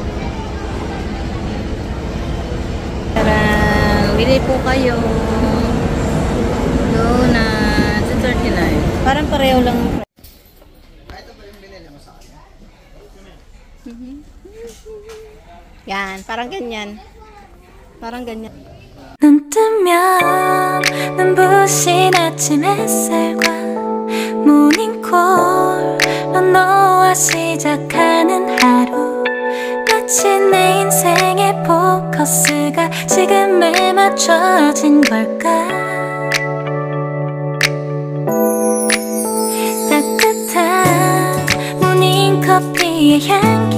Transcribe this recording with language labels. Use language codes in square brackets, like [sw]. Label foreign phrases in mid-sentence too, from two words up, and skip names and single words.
[tl] Tarang! Bili po kayo. Donut. 39. Parang pareho lang. Ito ba yung binili mo sa kanya? Yan. Parang ganyan. Parang ganyan. [ko] 눈 뜨면 눈부신 아침 햇살과 모닝콜로 너와 시작하는 하루 마치 내 인생의 포커스가 지금에 맞춰진 걸까 따뜻한 모닝커피의 향